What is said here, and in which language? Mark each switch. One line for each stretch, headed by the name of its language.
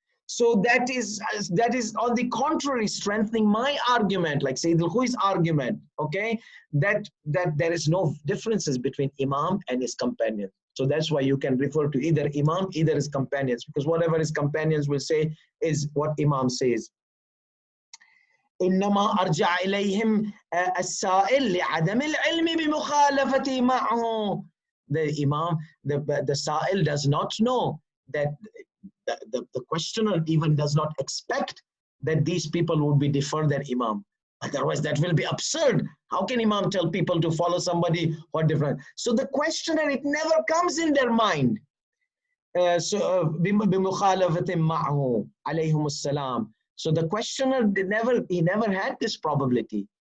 English: So that is on the contrary, strengthening my argument, like Sayyid Alkhoei's argument, okay, that there is no differences between Imam and his companions. So that's why you can refer to either Imam, either his companions, because whatever his companions will say is what Imam says.
Arabic: إنما أرجع إليهم السائل لعدم العلم بمخالفته معه.
English: The Imam, the Sa'il does not know that the questioner even does not expect that these people would be defer their Imam. Otherwise, that will be absurd. How can Imam tell people to follow somebody who are different? So the questioner, it never comes in their mind.
Arabic: بمخالفة معه عليهم السلام.
English: So the questioner he never had this probability.